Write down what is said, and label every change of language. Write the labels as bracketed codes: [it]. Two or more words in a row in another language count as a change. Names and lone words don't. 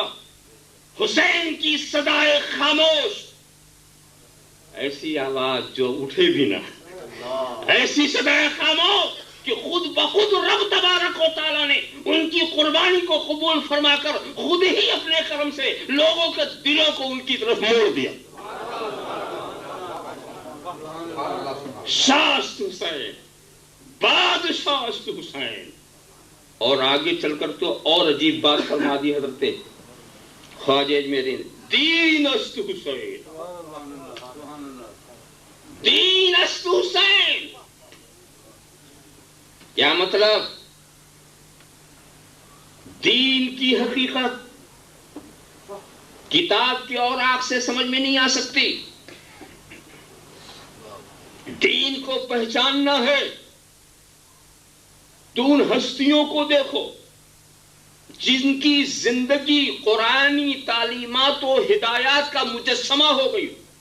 [ur] حسین کی صدائے خاموش، ایسی آواز جو اٹھے بھی نہ، ایسی صدائے خاموش کہ خود بخود رب تبارک و تعالیٰ نے ان کی قربانی کو قبول فرما کر خود ہی اپنے کرم سے لوگوں کے دلوں کو ان کی طرف موڑ دیا. [fa] شاست حسین، بادشاہست حسین. [ur] اور آگے چل کر تو اور عجیب بات فرما دی حضرت خواجہ اجمیری نے، [fa] دین است حسین، دین است حسین. [ur] کیا مطلب؟ دین کی حقیقت کتاب کے اور آنکھ سے سمجھ میں نہیں آ سکتی. دین کو پہچاننا ہے تو ان ہستیوں کو دیکھو جن کی زندگی قرآنی تعلیمات و ہدایات کا مجسمہ ہو گئی.